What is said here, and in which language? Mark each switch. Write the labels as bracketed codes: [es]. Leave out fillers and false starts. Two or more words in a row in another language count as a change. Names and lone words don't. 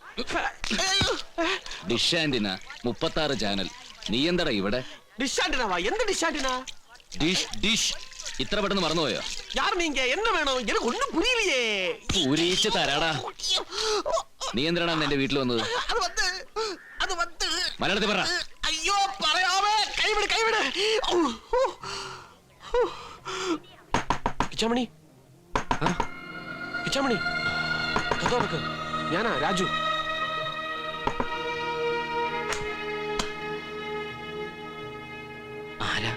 [en] dish antenna 36 channel. [ml] നീ എന്താടാ ഇവിടെ? ഡിഷാണ്ടിനാവാ? എന്ത് ഡിഷാണ്ടിനാ? ഡിഷ് ഡിഷ് ഇത്ര പെട്ടെന്ന് മറന്നുപോയോ? [ta] யார் நீங்க? என்ன வேணும்? எனக்கு ஒண்ணும் புரியலையே. [ml] പൂരിച്ച് തരാടാ. നീ എന്തിനാണ് എന്റെ വീട്ടിൽ വന്നത്? [ta] அது வந்து [ml] മലയാളത്തിൽ പറ. ஐயோ പറയാമേ. കൈവിട് കൈവിട്. കിച്ചാമണി, കിച്ചാമണി, കഥ നോക്ക്. ഞാനാ രാജു. ആരാ?